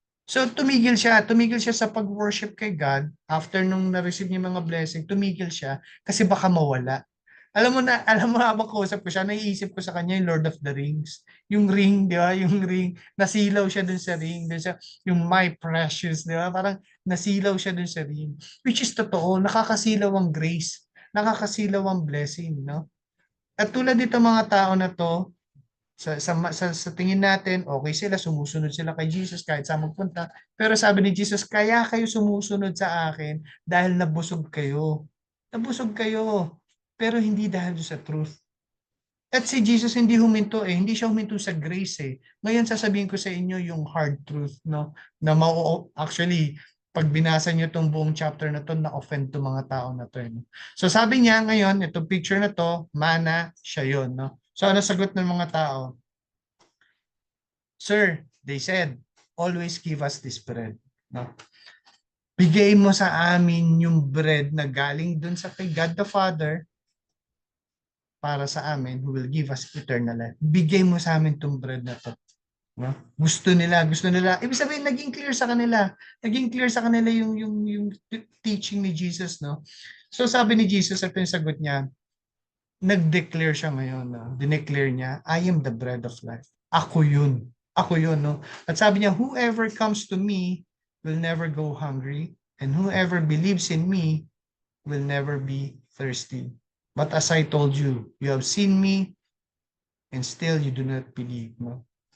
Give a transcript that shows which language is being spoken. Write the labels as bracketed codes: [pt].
[tl] So tumigil siya sa pag-worship kay God after nung na-receive niya mga blessing, tumigil siya kasi baka mawala. Alam mo habang kausap ko siya, naiisip ko sa kanya yung Lord of the Rings. Yung ring, di ba? Yung ring, nasilaw siya dun sa ring. Dun sa, yung [en] my precious, [tl] di ba? Parang nasilaw siya dun sa ring. Which is totoo, nakakasilaw ang grace. Nakakasilaw ang blessing, no? At tulad dito mga tao na to, sa tingin natin, okay sila, sumusunod sila kay Jesus kahit saan magpunta. Pero sabi ni Jesus, kaya kayo sumusunod sa akin dahil nabusog kayo. Nabusog kayo, pero hindi dahil sa truth. At si Jesus hindi huminto eh, hindi siya huminto sa grace eh. Ngayon sasabihin ko sa inyo yung hard truth, no? Na actually, pag binasa niyo tong buong chapter na to, na-offend to mga tao na to. No? So sabi niya ngayon, itong picture na to, mana, siya yun, no? So ano sagot ng mga tao? [en] Sir, they said, always give us this bread. [tl] No? Bigay mo sa amin yung bread na galing dun sa kay God the Father para sa amin [en] who will give us eternal life. [tl] Bigay mo sa amin tong bread na to. No? Gusto nila. Ibig sabihin, naging clear sa kanila. Naging clear sa kanila yung teaching ni Jesus, no? So sabi ni Jesus, ito yung sagot niya, nag-declare siya ngayon, no? Dineclare niya, [en] I am the bread of life. [tl] Ako yun. Ako yun, no? At sabi niya, [en] whoever comes to me will never go hungry, and whoever believes in me will never be thirsty. But as I told you, you have seen me, and still you do not believe, no?